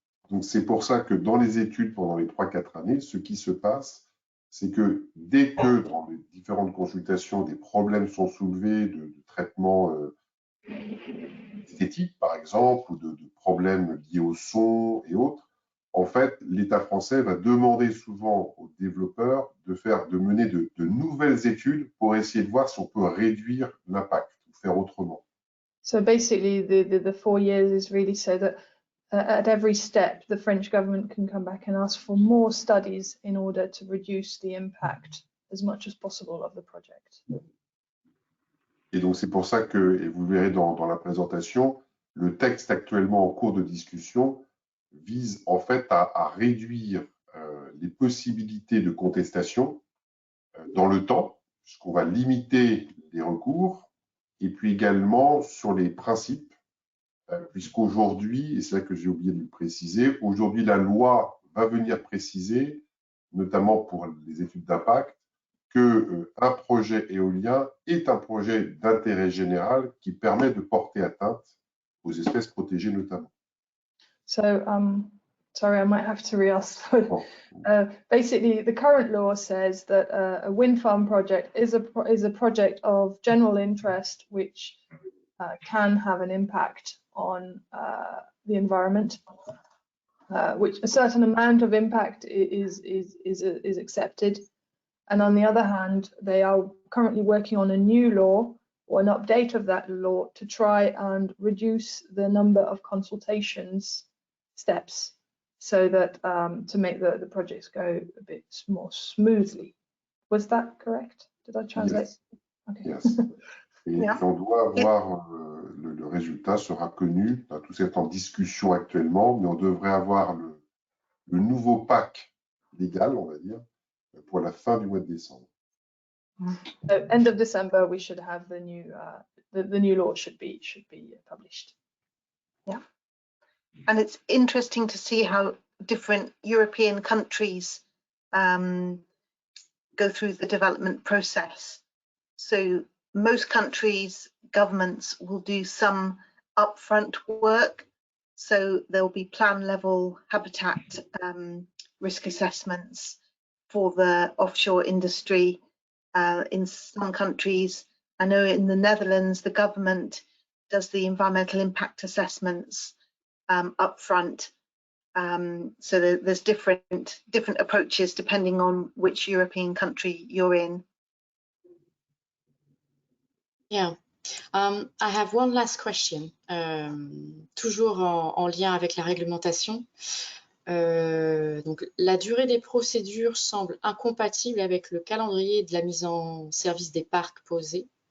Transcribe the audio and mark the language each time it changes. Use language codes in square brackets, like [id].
[fr] Donc c'est pour ça que dans les études pendant les 3-4 années, ce qui se passe, c'est que dès que dans les différentes consultations, des problèmes sont soulevés de traitement esthétique, par exemple, ou de problèmes liés au son et autres, en fait, l'État français va demander souvent aux développeurs de mener de nouvelles études pour essayer de voir si on peut réduire l'impact ou faire autrement. [en] So basically, the 4 years is really so that at every step, the French government can come back and ask for more studies in order to reduce the impact as much as possible of the project. [fr] Et donc, c'est pour ça que, et vous verrez dans la présentation, le texte actuellement en cours de discussion vise en fait à réduire les possibilités de contestation dans le temps, puisqu'on va limiter les recours, et puis également sur les principes, puisqu'aujourd'hui, et c'est là que j'ai oublié de le préciser, aujourd'hui la loi va venir préciser, notamment pour les études d'impact, qu'un projet éolien est un projet d'intérêt général qui permet de porter atteinte aux espèces protégées notamment. [en] So, sorry, I might have to re-ask. Basically, the current law says that a wind farm project is a project of general interest which can have an impact on the environment, which a certain amount of impact is accepted. And on the other hand, they are currently working on a new law or an update of that law to try and reduce the number of consultations steps so that to make the projects go a bit more smoothly. Was that correct? Did I translate? Yes. Okay. Yes. [fr] Et on doit avoir, le résultat sera connu, tout ça est en discussion actuellement, mais on devrait avoir le nouveau pack légal, on va dire, pour la fin du mois de décembre. [en] So end of December, we should have the new law should be published. Yeah, and it's interesting to see how different European countries go through the development process. So most countries, governments will do some upfront work. So there'll be plan level habitat risk assessments for the offshore industry in some countries. I know in the Netherlands, the government does the environmental impact assessments up front. So there's different approaches depending on which European country you're in. Yeah. I have one last question, [fr] toujours en lien avec la réglementation. Donc, la durée des procédures semble incompatible avec le calendrier de la mise en service des parcs posés.